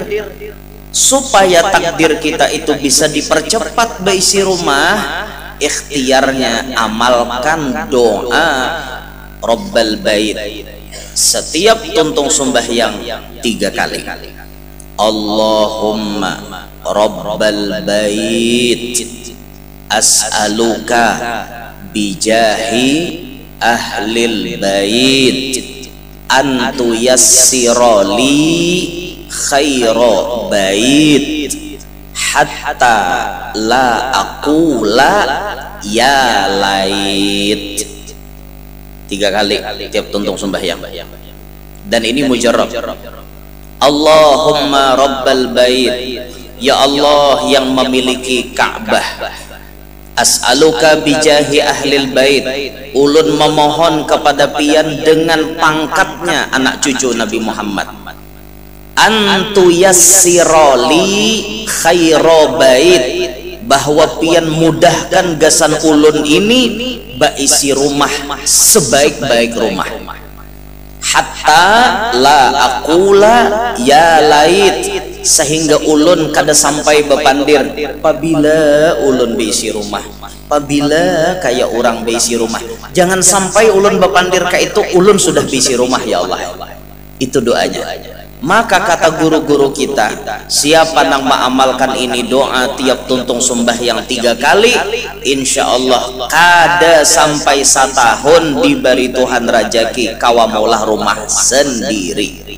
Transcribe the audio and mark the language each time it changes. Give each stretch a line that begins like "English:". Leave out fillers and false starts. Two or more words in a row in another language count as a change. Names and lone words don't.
Banjar: Supaya takdir kita itu bisa dipercepat beisi rumah, ikhtiarnya amalkan doa Rabbal Bait setiap tuntung sembahyang 3 kali.
Arabic: اللهم رب البيت أسألك بجاه أهل البيت أن تيسر لي خير بيت حتى لا أقول يا ليت.
Banjar: 3 kali tiap tuntung sembahyang. dan ini mujarrab.
Arabic: اللهم رب البيت,
Banjar: ya Allah yang memiliki Ka'bah,
Arabic: أسألك بجاه أهل البيت,
Banjar: ulun memohon kepada pian dengan pangkatnya anak cucu Nabi Muhammad,
Arabic: أن تيسر لي خير بيت,
Banjar: bahwa pian mudahkan gasan ulun ini baisi rumah sebaik-baik rumah,
Arabic: حتى لا أقول يا ليت,
Banjar: sehingga ulun kada sampai bepandir apabila ulun beisi rumah, apabila kayak orang beisi rumah. Jangan sampai ulun bepandir ka itu ulun sudah beisi rumah ya Allah. Itu doanya. Maka kata guru-guru kita, siapa nang mengamalkan ini doa tiap tuntung sembahyang 3 kali,
Arabic: إن شاء الله
Banjar: kada sampai satahun diberi Tuhan rajaki kawa maulah rumah sendiri.